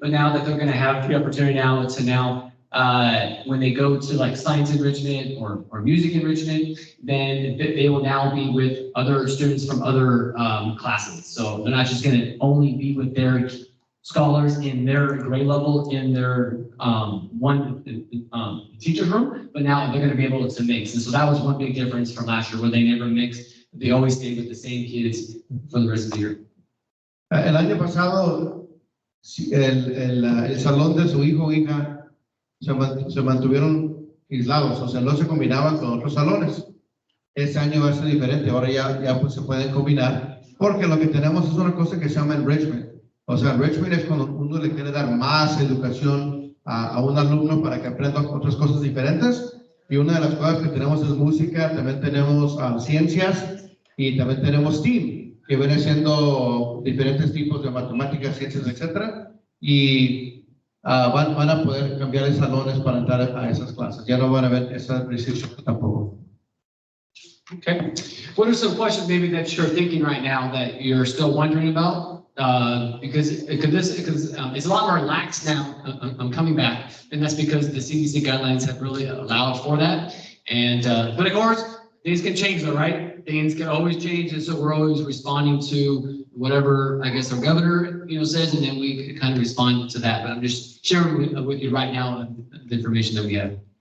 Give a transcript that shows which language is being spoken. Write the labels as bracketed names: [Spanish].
[English] But now that they're going to have the opportunity now to when they go to like science enrichment or music enrichment, then they will now be with other students from other classes. So they're not just going to only be with their scholars in their grade level in their one teacher's room, but now they're going to be able to mix. And so that was one big difference from last year, where they never mixed. They always stayed with the same kids for the rest of the year. [Spanish] El año pasado, el salón de su hijo o hija se mantuvieron aislados, o sea, no se combinaban con otros salones. Este año va a ser diferente, ahora ya pues se pueden combinar, porque lo que tenemos es una cosa que se llama enrichment. O sea, enrichment es cuando uno le quiere dar más educación a un alumno para que aprenda otras cosas diferentes. Y una de las cosas que tenemos es música, también tenemos ciencias y también tenemos STEAM, que viene siendo diferentes tipos de matemáticas, ciencias, etc. Y van a poder cambiar de salones para entrar a esas clases. Ya no van a ver esa restricción tampoco. [English] Okay. What are some questions maybe that you're thinking right now that you're still wondering about? Because it's a lot more relaxed now. I'm coming back, and that's because the CDC guidelines have really allowed for that. And but of course, things can change, though, right? Things can always change, and so we're always responding to whatever I guess our governor says, and then we kind of respond to that. But I'm just sharing with you right now the information that we have.